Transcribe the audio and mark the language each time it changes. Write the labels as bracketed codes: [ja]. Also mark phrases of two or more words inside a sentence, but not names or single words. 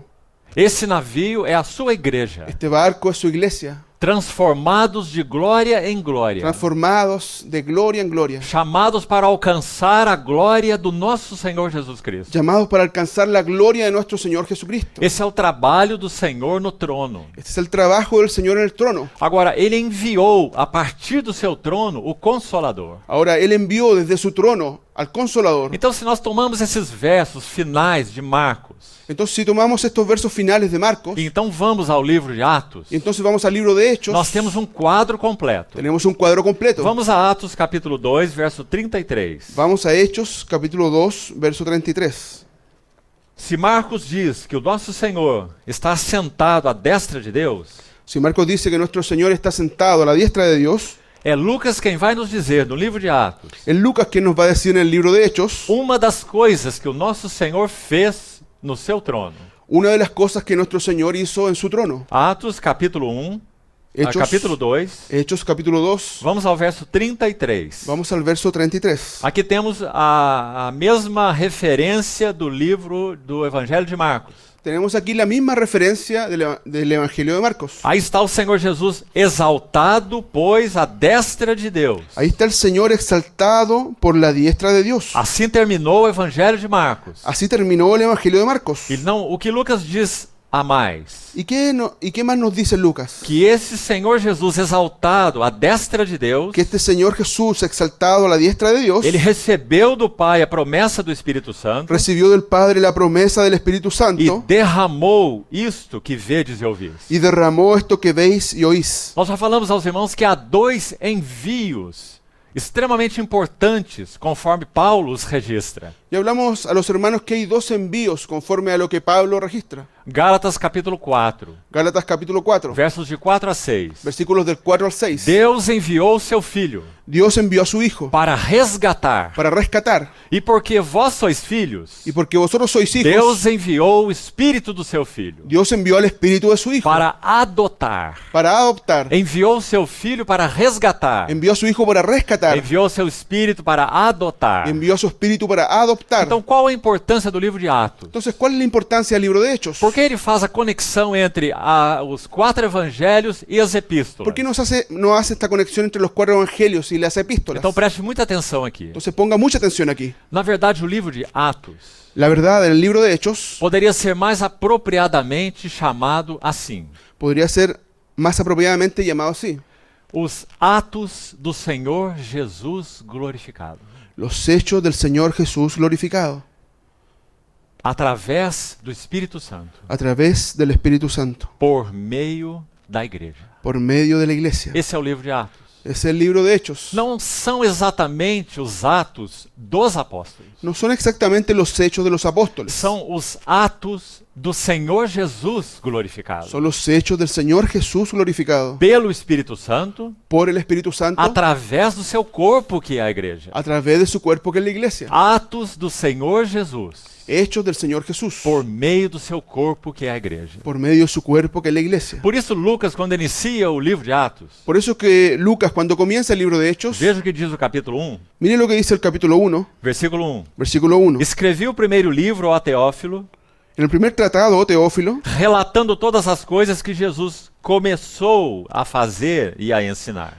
[pt] Esse navio é a sua igreja, [es] Este barco es su iglesia, [pt] transformados de glória em glória, [es] transformados de gloria en gloria, [pt] chamados para alcançar a glória do nosso Senhor Jesus Cristo. [es] llamados para alcanzar la gloria de nuestro Señor Jesucristo. [pt] Esse é o trabalho do Senhor no trono. [es] Este es el trabajo del Señor en el trono. [pt] Agora, ele enviou a partir do seu trono o Consolador. [es] Ahora, Él envió desde su trono al Consolador. [pt] Então, se nós tomamos esses versos finais de Marcos, [es] Entonces, si tomamos estos versos finales de Marcos, [pt] e então vamos ao livro de Atos, [es] y entonces vamos al libro de Hechos, [pt] nós temos um quadro completo. [es] tenemos un cuadro completo. [pt] Vamos a Atos capítulo 2, verso 33. [es] Vamos a Hechos, capítulo 2, verso 33. [pt] Se Marcos diz que o nosso Senhor está assentado à destra de Deus, [es] Si Marcos dice que nuestro Señor está sentado a la diestra de Dios, [pt] é Lucas quem vai nos dizer no livro de Atos [es] es Lucas quien nos va a decir en el libro de Hechos [pt] uma das coisas que o nosso Senhor fez no seu trono. [es] una de las cosas que nuestro Señor hizo en su trono. [pt] Atos capítulo 1, capítulo 2. [es] Hechos capítulo 2. [pt] Vamos ao verso 33. [es] Vamos al verso 33. [pt] Aqui temos a mesma referência do livro do Evangelho de Marcos. [es] Tenemos aquí la misma referencia del Evangelio de Marcos. [pt] Aí está o Senhor Jesus exaltado, pois, à destra de Deus. [es] Ahí está el Señor exaltado por la diestra de Dios. [pt] Assim terminou o Evangelho de Marcos. [es] Así terminó el Evangelio de Marcos. [pt] E não, o que Lucas diz a mais? [es] ¿Y qué más nos dice Lucas? [pt] Que esse Senhor Jesus exaltado à destra de Deus, [es] Que este Señor Jesús exaltado a la diestra de Dios [pt] ele recebeu do Pai a promessa do Espírito Santo [es] recibió del Padre la promesa del Espíritu [pt] e [es] Santo [pt] derramou isto que vedes e ouvis. [es] y derramó esto que veis y oís. [pt] Nós já falamos aos irmãos que há dois envios extremamente importantes, conforme Paulo os registra. [es] Y hablamos a los hermanos que hay dos envíos conforme a lo que Pablo registra. [pt] Gálatas capítulo 4, [es] Gálatas capítulo 4, [pt] versos de 4 a 6. [es] versículos del 4 al 6. [pt] Deus enviou o seu Filho [es] Dios envió a su Hijo [pt] para resgatar. [es] para rescatar. [pt] E porque vós sois filhos, [es] Y porque vosotros sois hijos, [pt] Deus enviou o Espírito do seu Filho [es] Dios envió al Espíritu de su Hijo [pt] para adotar. [es] para adoptar. [pt] Enviou o seu Filho para resgatar. [es] Envió a su Hijo para rescatar. [pt] Enviou o seu Espírito para adotar. [es] Envió a su Espíritu para adoptar. [pt] Então, qual a importância do livro de Atos? [es] Entonces, ¿cuál es la importancia del libro de Hechos? [pt] Por que ele faz a conexão entre os 4 evangelhos e as epístolas? [es] ¿Por qué no hace esta conexión entre los 4 evangelios y las epístolas? [pt] Então preste muita atenção aqui. [es] Entonces ponga mucha atención aquí. [pt] Na verdade, o livro de Atos [es] La verdad, en el libro de Hechos [pt] poderia ser mais apropriadamente chamado assim: [es] podría ser más apropiadamente llamado así: [pt] os Atos do Senhor Jesus glorificado, [es] los hechos del Señor Jesús glorificado [pt] através do Espírito Santo, [es] a través del Espíritu Santo, [pt] por meio da igreja. [es] por medio de la iglesia. [pt] Esse é o livro de Atos. [es] Es el libro de Hechos. [pt] Não são exatamente os atos dos apóstolos. [es] No son exactamente los hechos de los apóstoles. [pt] São os atos do Senhor Jesus glorificado. [es] Son los hechos del Señor Jesús glorificado [pt] Pelo Espírito Santo, [es] por el Espíritu Santo [pt] através do seu corpo, que é a igreja. [es] a través de su cuerpo que es la iglesia. [pt] Atos do Senhor Jesus, [es] Hechos del Señor Jesús [pt] por meio do seu corpo, que é a igreja. [es] por medio de su cuerpo que es la iglesia. [pt] Por isso, Lucas, quando inicia o livro de Atos, [es] Por eso que Lucas, cuando comienza el libro de Hechos, [pt] veja o que diz o capítulo 1, [es] mire lo que dice el capítulo 1, [pt] versículo 1. [es] versículo 1. [pt] Escrevi o primeiro livro a Teófilo, [es] En el primer tratado, oh Teófilo, [pt] relatando todas as coisas que Jesus começou a fazer e a ensinar.